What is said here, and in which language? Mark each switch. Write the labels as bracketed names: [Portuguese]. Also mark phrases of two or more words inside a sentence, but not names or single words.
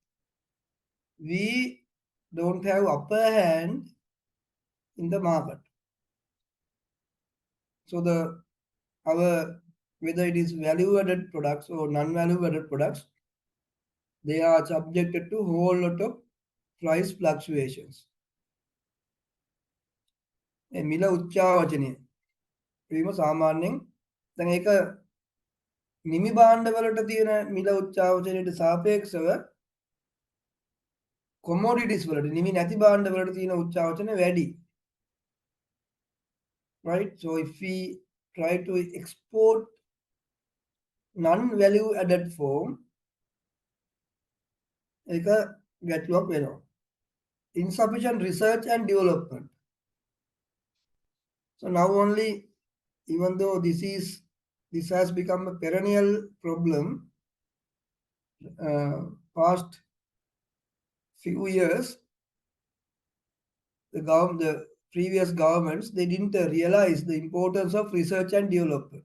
[English] We don't have upper hand in the market. So our whether it is value added products or non-value added products, they are subjected to whole lot of price fluctuations. [Sinhala] මිල උච්චාවචනය වීම සාමාන්‍යයෙන් දැන් ඒක නිමි භාණ්ඩවලට තියෙන මිල උච්චාවචනයට සාපේක්ෂව commodities වලට නිමි නැති භාණ්ඩවලට තියෙන උච්චාවචනය වැඩි. [English] Right? So if we try to export non-value added form, [Sinhala] ඒක ගැටලුවක් වෙනවා. [English] Insufficient research and development. So now only, even though this has become a perennial problem, past few years, the previous governments, they didn't realize the importance of research and development.